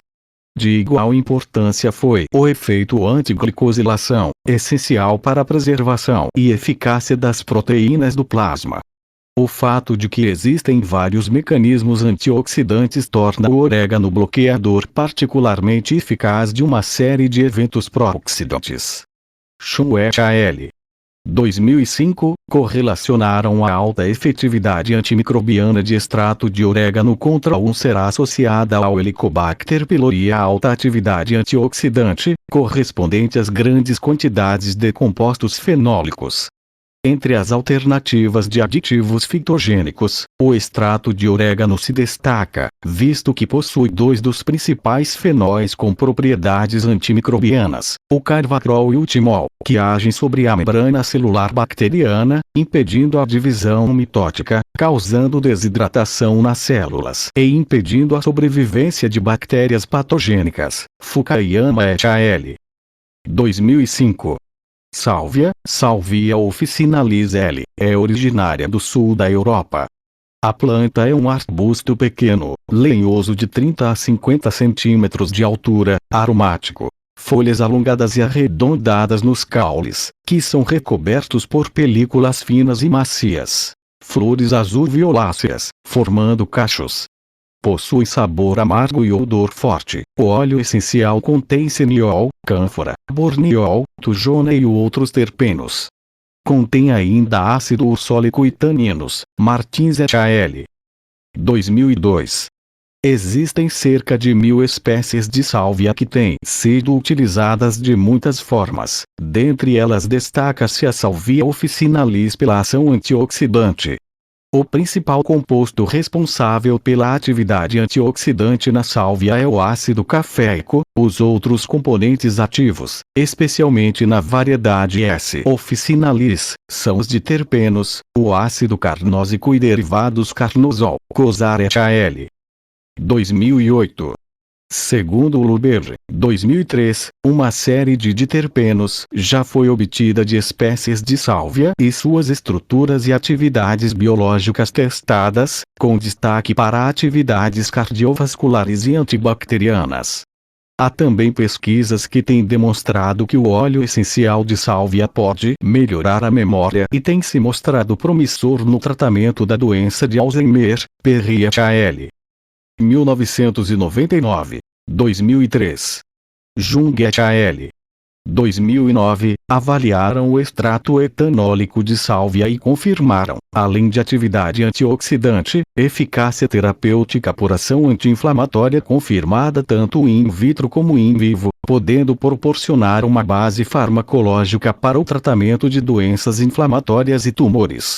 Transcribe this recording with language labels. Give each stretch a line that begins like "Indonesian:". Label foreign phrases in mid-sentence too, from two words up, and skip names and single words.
Portuguese: De igual importância foi o efeito antiglicosilação, essencial para a preservação e eficácia das proteínas do plasma. O fato de que existem vários mecanismos antioxidantes torna o orégano bloqueador particularmente eficaz de uma série de eventos pró-oxidantes. Chun et al. 2005, correlacionaram a alta efetividade antimicrobiana de extrato de orégano contra a úlcera associada ao Helicobacter pylori e a alta atividade antioxidante, correspondente às grandes quantidades de compostos fenólicos. Entre as alternativas de aditivos fitogênicos, o extrato de orégano se destaca, visto que possui dois dos principais fenóis com propriedades antimicrobianas, o carvacrol e o timol, que agem sobre a membrana celular bacteriana, impedindo a divisão mitótica, causando desidratação nas células e impedindo a sobrevivência de bactérias patogênicas. Fukuyama et al. 2005. Salvia officinalis L. é originária do sul da Europa. A planta é um arbusto pequeno, lenhoso de 30 a 50 centímetros de altura, aromático. Folhas alongadas e arredondadas nos caules, que são recobertos por películas finas e macias. Flores azul-violáceas, formando cachos. Possui sabor amargo e odor forte. O óleo essencial contém seniol, cânfora, borneol, tujona e outros terpenos. Contém ainda ácido ursólico e taninos. Martins et al. 2002. Existem cerca de 1000 espécies de sálvia que têm sido utilizadas de muitas formas. Dentre elas destaca-se a Salvia officinalis pela ação antioxidante. O principal composto responsável pela atividade antioxidante na sálvia é o ácido caféico. Os outros componentes ativos, especialmente na variedade S. officinalis, são os de terpenos, o ácido carnósico e derivados carnosol. Cosar et al. 2008. Segundo Luber, 2003, uma série de diterpenos já foi obtida de espécies de sálvia e suas estruturas e atividades biológicas testadas, com destaque para atividades cardiovasculares e antibacterianas. Há também pesquisas que têm demonstrado que o óleo essencial de sálvia pode melhorar a memória e tem se mostrado promissor no tratamento da doença de Alzheimer. Perry et al. 1999, 2003. Jung et al. 2009, avaliaram o extrato etanólico de sálvia e confirmaram, além de atividade antioxidante, eficácia terapêutica por ação anti-inflamatória confirmada tanto
Latin: in vitro
Portuguese: como
Latin: in vivo,
Portuguese: podendo proporcionar uma base farmacológica para o tratamento de doenças inflamatórias e tumores.